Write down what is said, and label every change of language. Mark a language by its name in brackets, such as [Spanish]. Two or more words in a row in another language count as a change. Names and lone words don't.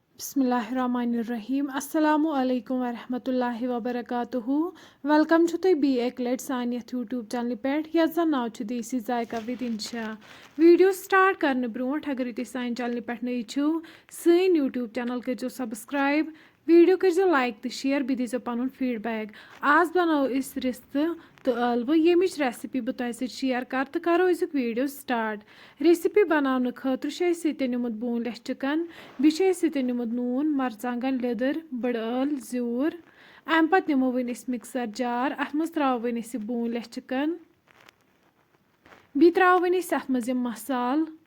[Arabic] بسم الله الرحمن الرحيم السلام عليكم ورحمة الله وبركاته [Kashmiri] वेलकम छु तुई बी एक लट सान यथ यूट्यूब चैनल पे यथ जन नाव छु देसी जायका विद इंशा [English] video start [Kashmiri] करने ब्रोट अगर तुम सान चैनल पे नई छु सन [English] YouTube channel [Kashmiri] करो सब्सक्राइब वीडियो करो लाइक तो शेयर बी दीजो पन फीडबैक आज बनाओ इस रिश्ते तो ٲلوٕ यमिच रेसिपी बह तुह सत शेयर कर तो करो अजुक [English] video start recipe [Kashmiri] बनाने खतर निमुत [English] boneless chicken [Kashmiri] बे निमुत नून मरचांगन लिदर बड़ ٲल ज़ूर अम पत निमो वन [English] mixer jar [Kashmiri] अत मज त्रो वन [English] boneless chicken [Kashmiri] बे त्रो वन अत मज मसाल